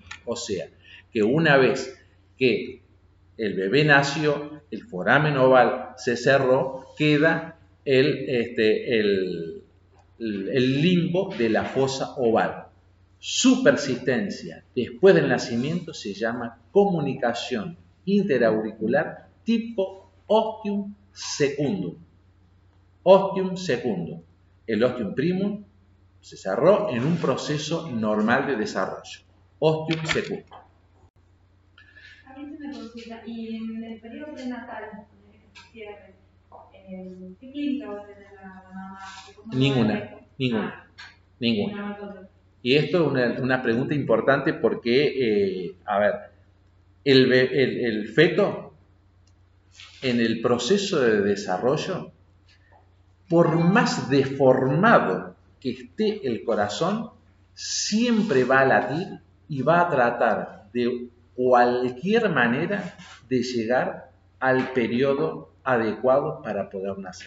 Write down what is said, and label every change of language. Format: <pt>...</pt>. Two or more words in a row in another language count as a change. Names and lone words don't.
<es>O sea que una vez que el bebé nació, el foramen oval se cerró, queda el limbo de la fosa oval. Su persistencia después del nacimiento se llama comunicación interauricular tipo</es> <la>ostium secundum. Ostium secundum.</la> <es>El</es> <la>ostium primum</la> <es>se cerró en un proceso normal de desarrollo.</es> <la>Ostium secundum.</la> <es>A mí se me consulta, y en el periodo prenatal, cierre, ¿qué clínica va a tener la mamá? Ninguna. Y esto es una pregunta importante porque, el feto en el proceso de desarrollo, por más deformado que esté el corazón, siempre va a latir y va a tratar de cualquier manera de llegar al periodo adecuado para poder nacer.</es>